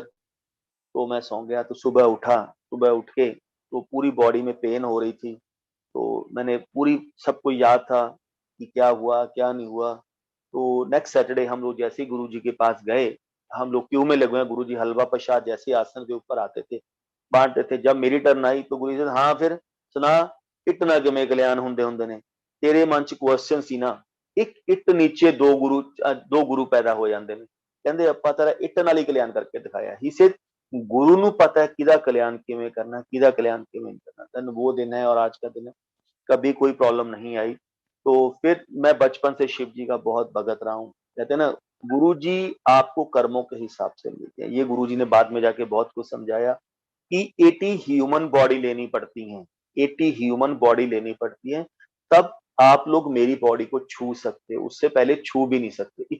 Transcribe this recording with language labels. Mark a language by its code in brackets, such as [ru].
[hi] तो मैं सो गया। तो सुबह उठा, सुबह उठ के तो पूरी बॉडी में पेन हो रही थी। तो मैंने पूरी सबको याद था कि क्या हुआ क्या नहीं हुआ। तो नेक्स्ट सैटरडे हम लोग जैसे ही गुरु जी के पास गए, हम लोग क्यू में लगे हुए हैं। गुरु जी हलवा प्रसाद जैसे ही आसन के ऊपर आते थे बांटते थे। जब मेरी टर्न आई तो गुरु जी हाँ फिर सुना, इतना किमें कल्याण [pa] ਹੁੰਦੇ ਹੁੰਦੇ ਨੇ, ਤੇਰੇ ਮਨ ਚ ਕੁਐਸਚਨ ਸੀ ਨਾ, ਇੱਕ ਇੱਟ ਨੀਚੇ ਦੋ ਗੁਰੂ ਪੈਦਾ ਹੋ ਜਾਂਦੇ ਨੇ। ਕਹਿੰਦੇ ਆਪਾਂ ਤੇਰਾ ਇੱਟ ਨਾਲ ਹੀ ਕਲਿਆਣ ਕਰਕੇ ਦਿਖਾਇਆ। ਹੀ ਸੇ गुरु ਨੂੰ पता है किदा कल्याण किमें करना, किदा कल्याण किमें नहीं करना। [hi] देन वो दिन है और आज का दिन है, कभी कोई प्रॉब्लम नहीं आई। तो फिर मैं बचपन से शिव जी का बहुत भगत रहा हूँ। कहते हैं ना, गुरु जी आपको कर्मों के हिसाब से मिलते हैं। ये गुरु जी ने बाद में जाके बहुत कुछ समझाया कि 80 ह्यूमन बॉडी लेनी पड़ती है, 80 ह्यूमन बॉडी लेनी पड़ती है, तब आप लोग मेरी बॉडी को छू सकते हो, उससे पहले छू भी नहीं सकते।